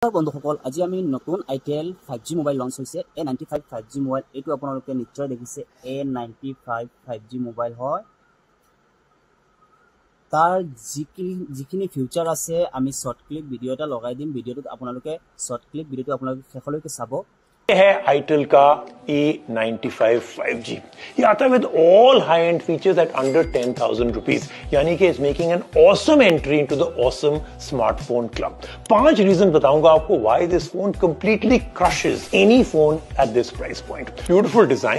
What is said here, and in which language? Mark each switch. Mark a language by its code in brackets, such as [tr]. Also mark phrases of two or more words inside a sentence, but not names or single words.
[as] বন্ধুসকল আজি আমি নতুন আইটেল 5G মোবাইল লঞ্চ হৈছে A95 5G মোবাইল এটো আপোনালোকে নিশ্চয় দেখিছে A95 5G মোবাইল হয় তাৰ যিখিনি ফিউচাৰ আছে আমি [en] short clip video [as] এটা লগাই দিম ভিডিওটো আপোনালোকে শৰ্ট ক্লিপ ভিডিওটো আপোনালোকে শেষলৈকে চাব [hi] है आईटेल का A95 5G ये आता है [en] with all high end features at under 10,000 rupees [hi] यानी कि [en] it's making an awesome entry into the awesome smartphone club 5 reason [hi] बताऊंगा आपको [en] why this phone completely crushes any phone at this price point beautiful design